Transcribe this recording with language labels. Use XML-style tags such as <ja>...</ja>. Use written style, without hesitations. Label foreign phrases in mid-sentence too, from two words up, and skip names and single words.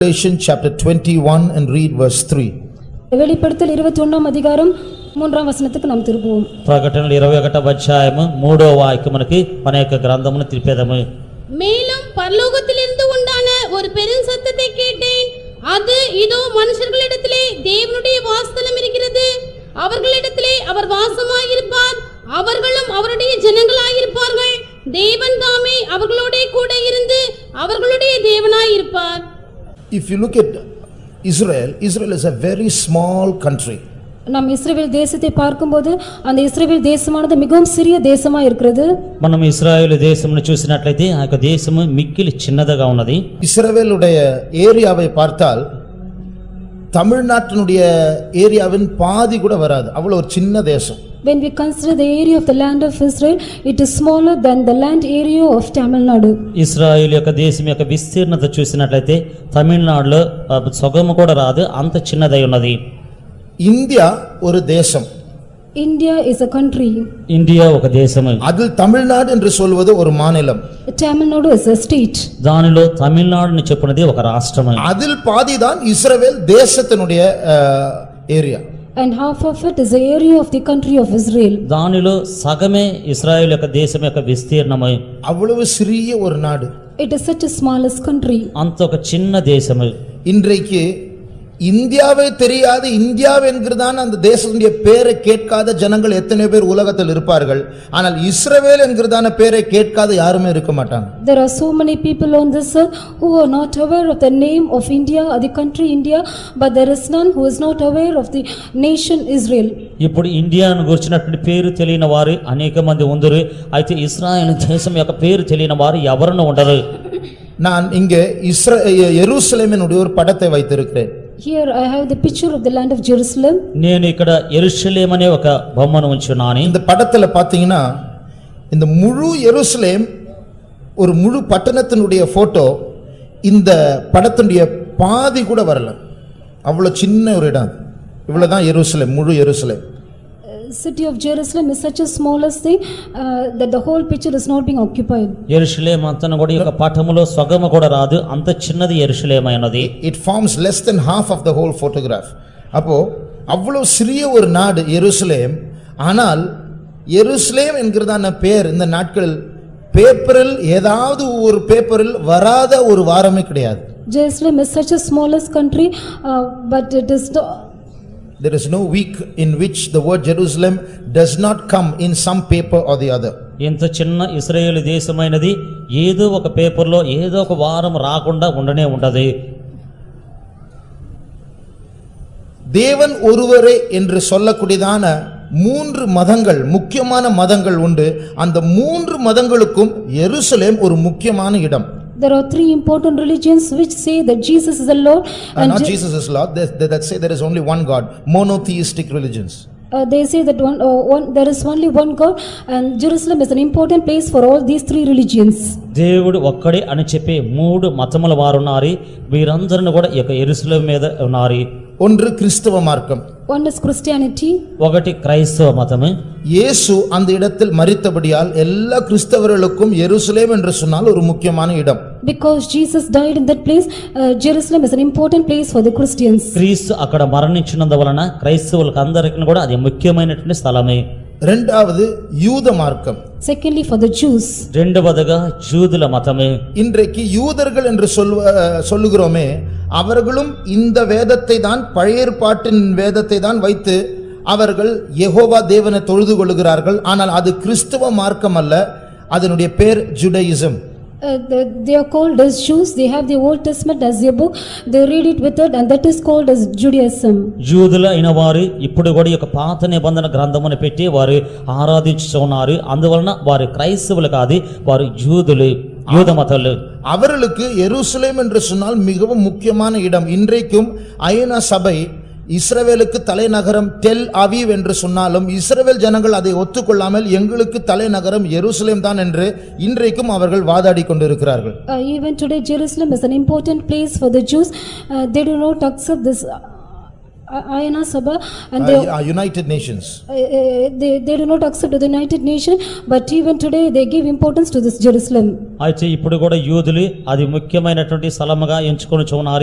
<en>Revelation chapter 21 and read verse 3.</en> <ta>வெளிப்படுத்தல் 21ஆம் அதிகாரம் 3ஆம் வசனத்துக்கு நாம் திரும்புவோம்.</ta> <te>ప్రకటనలు 21వ అధ్యాయము 3వ వాక్యం మనకి మన యొక్క గ్రంథమును తిరిపేదము.</te> <ta>மேலும் பரலோகத்திலிருந்து உண்டான ஒரு பெரும் சத்தத்தை கேட்டேன். அது இதோ மனுஷர்களிடத்திலே தேவனுடைய வாசஸ்தலம் இருக்கிறது. அவர்களிடத்திலே அவர் வாசமாயிருப்பார். அவர்களும் அவருடைய ஜனங்களாயிருப்பார்கள். தேவன் தாமே அவர்களோடே கூட இருந்து அவர்களுடைய தேவனாயிருப்பார்.</ta> <en>If you look at Israel, Israel is a very small country.</en> <ta>நாம் இஸ்ரவேல் தேசத்தை பார்க்கும்போது அந்த இஸ்ரவேல் தேசமானது மிகவும் சிறிய தேசமா இருக்கிறது.</ta> <te>మనం ఇశ్రాయేలు దేశమును చూసినట్లయితే ఆ యొక్క దేశము మిక్కిలి చిన్నదిగా ఉన్నది.</te> <ta>இஸ்ரவேலுடைய ஏரியாவை பார்த்தால் தமிழ்நாட்டினுடைய ஏரியாவின் பாதி கூட வராது. அவ்வளவு ஒரு சின்ன தேசம்.</ta> <en>When we consider the area of the land of Israel, it is smaller than the land area of Tamil Nadu.</en> <te>ఇశ్రాయేలు యొక్క దేశం యొక్క విస్తీర్ణత చూసినట్లయితే తమిళనాడులో సగము కూడా రాదు, అంత చిన్నదై ఉన్నది.</te> <ta>இந்தியா ஒரு தேசம்.</ta> <en>India is a country.</en> <te>ఇండియా ఒక దేశము.</te> <ta>அதில் தமிழ்நாடு என்று சொல்வது ஒரு மாநிலம்.</ta> <en>Tamil Nadu is a state.</en> <te>దానిలో తమిళనాడుని చెప్పునది ఒక రాష్ట్రము.</te> <ta>அதில் பாதிதான் இஸ்ரவேல் தேசத்தினுடைய ஏரியா.</ta> <en>And half of it is the area of the country of Israel.</en> <te>దానిలో సగమే ఇశ్రాయేలు యొక్క దేశం యొక్క విస్తీర్ణము.</te> <ta>அவ்வளவு சிறிய ஒரு நாடு.</ta> <en>It is such a smallest country.</en> <te>అంత ఒక చిన్న దేశము.</te> <ta>இன்றைக்கு இந்தியாவே தெரியாது, இந்தியா என்கிறதான அந்த தேசத்துடைய பேரை கேட்காத ஜனங்கள் எத்தனை பேர் உலகத்தில் இருப்பார்கள். ஆனால் இஸ்ரவேல் என்கிறதான பேரை கேட்காத யாருமே இருக்க மாட்டாங்க.</ta> <en>There are so many people on this earth who are not aware of the name of India or the country India, but there is none who is not aware of the nation Israel.</en> <te>ఇప్పుడు ఇండియాను గురించినటువంటి పేరు తెలియని వారు అనేక మంది ఉందరు. అయితే ఇశ్రాయేలు దేశం యొక్క పేరు తెలియని వారు ఎవరునూ ఉండరు.</te> <ta>நான் இங்கே எருசலேமினுடைய ஒரு படத்தை வைத்திருக்கிறேன்.</ta> <en>Here I have the picture of the land of Jerusalem.</en> <te>నేను ఇక్కడ యెరూషలేము అనే ఒక బొమ్మను ఉంచున్నాను.</te> <ta>இந்த படத்துல பாத்தீங்கன்னா இந்த முழு எருசலேம் ஒரு முழு பட்டணத்தினுடைய போட்டோ இந்த படத்தினுடைய பாதி கூட வரல. அவ்வளவு சின்ன ஒரு இடம். இவ்வளவுதான் எருசலேம், முழு எருசலேம்.</ta> <en>City of Jerusalem is such a smallest thing that the whole picture is not being occupied.</en> <te>యెరూషలేము అంతను కూడా ఒక పటములో సగము కూడా రాదు, అంత చిన్నది యెరూషలేము అయినది.</te> <en>It forms less than half of the whole photograph.</en> <ta>அப்போ அவ்வளவு சிறிய ஒரு நாடு எருசலேம். ஆனால் எருசலேம் என்கிறதான பேர் இந்த நாட்களில் பேப்பரில் ஏதாவது ஒரு பேப்பரில் வராத ஒரு வாரமே கிடையாது.</ta> <en>Jerusalem is such a smallest country, but it is There is no week in which the word Jerusalem does not come in some paper or the other.</en> <te>ఇంత చిన్న ఇశ్రాయేలు దేశమైనది ఏదో ఒక పేపర్లో ఏదో ఒక వారం రాకుండా ఉండనే ఉండదు.</te> <ta>தேவன் ஒருவரே என்று சொல்லக்கூடியதான 3 மதங்கள், முக்கியமான மதங்கள் உண்டு. அந்த 3 மதங்களுக்கும் எருசலேம் ஒரு முக்கியமான இடம்.</ta> <en>There are 3 important religions which say that Jesus is the Lord and not Jesus is Lord, that say there is only one God, monotheistic religions. They say that there is only one God, and Jerusalem is an important place for all these 3 religions.</en> <te>దేవుడు ఒక్కడే అని చెప్పే 3 మతముల వారు ఉన్నారు. వీరందరూ కూడా ఈ యొక్క యెరూషలేము మీద ఉన్నారు.</te> <ta>ஒன்று கிறிஸ்தவ மார்க்கம்.</ta> <en>One is Christianity.</en> <te>ఒకటి క్రైస్తవ మతము.</te> <ta>இயேசு அந்த இடத்தில் மரித்தபடியால் எல்லா கிறிஸ்தவர்களுக்கும் எருசலேம் என்று சொன்னால் ஒரு முக்கியமான இடம்.</ta> <en>Because Jesus died in that place, Jerusalem is an important place for the Christians.</en> <te>క్రీస్తు అక్కడ మరణించినందువలన క్రైస్తవులకు అందరికీ కూడా అది ముఖ్యమైనటువంటి స్థలమే.</te> <ta>இரண்டாவது யூத மார்க்கம்.</ta> <en>Secondly, for the Jews.</en> <te>రెండవదిగా యూదుల మతమే.</te> <ta>இன்றைக்கு யூதர்கள் என்று சொல்லுகிறோமே, அவர்களும் இந்த வேதத்தை தான், பழைய ஏற்பாட்டின் வேதத்தை தான் வைத்து அவர்கள் யெகோவா தேவனை தொழுது கொள்கிறார்கள். ஆனால் அது கிறிஸ்தவ மார்க்கம் அல்ல, அதனுடைய பேர் ஜுடாயிசம்.</ta> <en>They are called as Jews. They have the Old Testament as their book. They read it with it, and that is called as Judaism.</en> <te>యూదుల అయిన వారు ఇప్పుడు కూడా ఈ యొక్క పాత నిబంధన గ్రంథమును పెట్టి వారు ఆరాధించుచున్నారు. అందువలన వారు క్రైస్తవులు కాదు, వారు యూదులు, యూద మతలు.</te> <ta>அவர்களுக்கு எருசலேம் என்று சொன்னால் மிகவும் முக்கியமான இடம். இன்றைக்கும் ஐநா சபை இஸ்ரவேலுக்கு தலைநகரம் டெல் அவீவ் என்று சொன்னாலும் இஸ்ரவேல் ஜனங்கள் அதை ஒத்துக்கொள்ளாமல் எங்களுக்கு தலைநகரம் எருசலேம் தான் என்று இன்றைக்கும் அவர்கள் வாதாடி கொண்டிருக்கிறார்கள்.</ta> <en>Even today Jerusalem is an important place for the Jews. They do not accept this Ayana Sabha, and they, United Nations. they do not accept the United Nations, but even today they give importance to this Jerusalem.</en> <te>అయితే ఇప్పుడు కూడా యూదులు అది ముఖ్యమైనటువంటి స్థలముగా ఎంచుకొని చూన్నారు.</te>